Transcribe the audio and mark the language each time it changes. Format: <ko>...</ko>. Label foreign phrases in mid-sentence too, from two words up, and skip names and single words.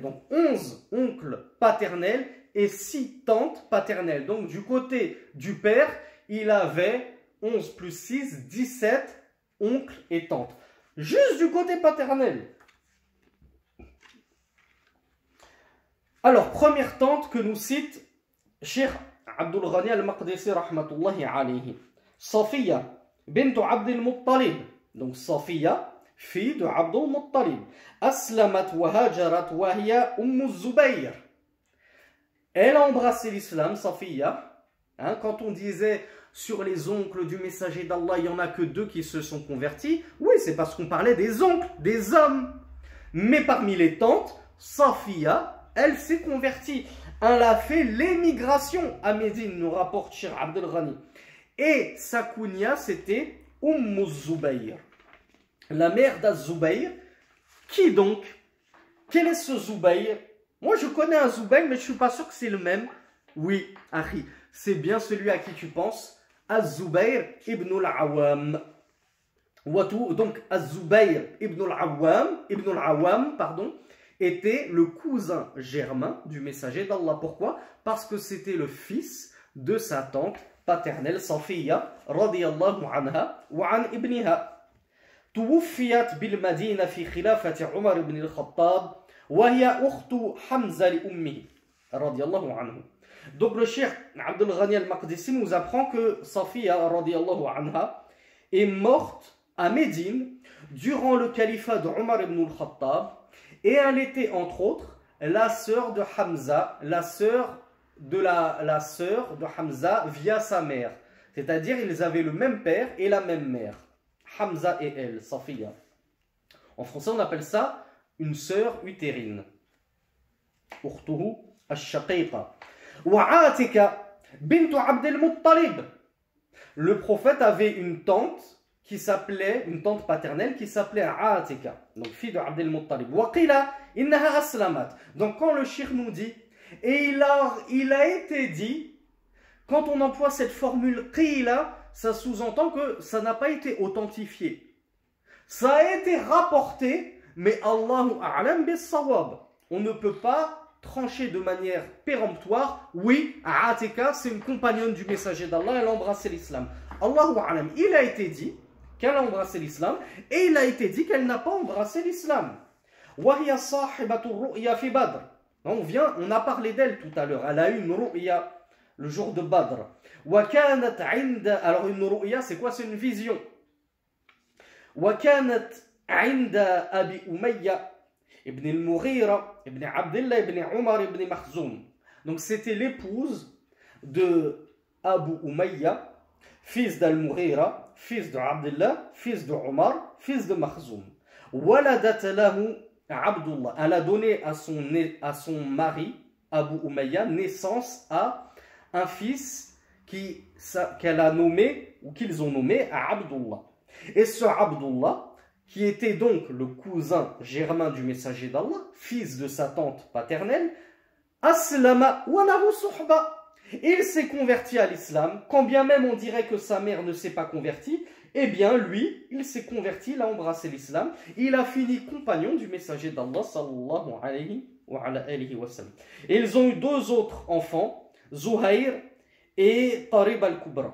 <fr>Donc 11 oncles paternels et 6 tantes paternelles. Donc du côté du père, il avait 11 plus 6, 17 oncles et tantes. Juste du côté paternel. Alors, première tante que nous cite Cheikh Abdul Ghani al-Maqdisi</fr> <ar>رحمة الله عليه.</ar> <fr>Safiya bint Abdul Muttalib. Donc Safiya, fille de Abdul Muttalib.</fr> <ar>أسلمت وهاجرت وهي الزبير.</ar> <fr>Elle a embrassé l'islam, Safiya. Quand on disait sur les oncles du messager d'Allah, il n'y en a que 2 qui se sont convertis. Oui, c'est parce qu'on parlait des oncles, des hommes. Mais parmi les tantes, Safiya, elle s'est convertie. Elle a fait l'émigration à Médine, nous rapporte Cheikh Abdel Ghani. Et sa kunya, c'était Zubayr. La mère d'Az-Zubayr. Qui donc? Quel est ce Zubayr? Moi, je connais un Zubayr, mais je ne suis pas sûr que c'est le même. Oui, Akhi, c'est bien celui à qui tu penses. Az-Zubayr ibn al-Awwam. Donc, Az-Zubayr ibn al-Awwam, pardon, était le cousin germain du messager d'Allah. Pourquoi? Parce que c'était le fils de sa tante paternelle, Safiya,</fr> <ar>رضي الله عنها وعن ابنها. توفيت بالمدينة في خلافة عمر بن الخطاب وهي أخت حمزة لأمه رضي الله عنه.</ar> <fr>Donc le cheikh Abdel Ghani al-Maqdisi nous apprend que Safiya</fr> <ar>رضي الله عنها</ar> <fr>est morte à Médine durant le califat de Omar ibn al-Khattab et elle était entre autres la sœur de Hamza, la sœur de Hamza via sa mère. C'est-à-dire ils avaient le même père et la même mère. Hamza et elle, Safiya. En français, on appelle ça une sœur utérine.</fr> <ar>أخته الشقيقة. وعاتكة بنت عبد المطلب.</ar> <fr>Le prophète avait une tante une tante paternelle qui s'appelait Atika, donc fille de Abd al-Muttalib.</fr> <ar>وقيل إنها أسلمت.</ar> <fr>Donc quand le shir nous dit, et il a été dit, quand on emploie cette formule qila, ça sous-entend que ça n'a pas été authentifié. Ça a été rapporté, mais</fr> <ar>الله أعلم بالصواب.</ar> <fr>On ne peut pas trancher de manière péremptoire. Oui, Atika, c'est une compagnonne du messager d'Allah, elle a embrassé l'islam.</fr> <ar>الله أعلم,</ar> <fr>il a été dit qu'elle a embrassé l'islam, et il a été dit qu'elle n'a pas embrassé l'islam.</fr> <ar>وهي صاحبة رؤيا في بدر.</ar> <fr>On a parlé d'elle tout à l'heure. Elle a eu une ru'ya le jour de Badr. Alors une ru'ya, c'est quoi? C'est une vision.</fr> <ar>وكانت عند أبي أمية ابن المغيرة ابن عبد الله ابن عمر ابن مخزوم.</ar> <fr>Donc c'était l'épouse de Abu Umayya, fils d'Al-Mughira, fils de Abdullah, fils de Omar, fils de Makhzoum.</fr> <ar>ولدت له عبد الله.</ar> <fr>Elle a donné à son mari, Abu Umayya, naissance à un fils qu'elle a nommé, ou qu'ils ont nommé Abdullah. Et ce Abdullah, qui était donc le cousin germain du messager d'Allah, fils de sa tante paternelle,</fr> <ar>أسلم وله صحبة.</ar> <fr>Il s'est converti à l'islam, quand bien même on dirait que sa mère ne s'est pas convertie, eh bien lui, il s'est converti, il a embrassé l'islam, il a fini compagnon du messager d'Allah</fr> <ar>صلى الله عليه وسلم.</ar> <fr>Et ils ont eu deux autres enfants, Zuhair et Tarib al-Kubra.</fr>